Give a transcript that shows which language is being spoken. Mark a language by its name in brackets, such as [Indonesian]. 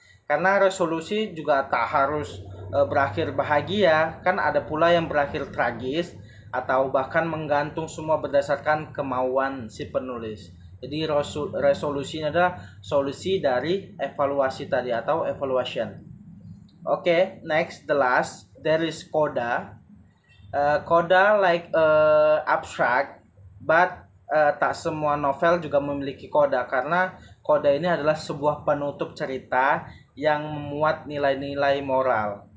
[Indonesian] Karena resolusi juga tak harus berakhir bahagia, kan ada pula yang berakhir tragis atau bahkan menggantung, semua berdasarkan kemauan si penulis. Jadi resolusinya adalah solusi dari evaluasi tadi atau evaluation. [English] Oke, next, the last, there is coda. Coda like abstract, but [Indonesian] tak semua novel juga memiliki coda, karena coda ini adalah sebuah penutup cerita yang memuat nilai-nilai moral.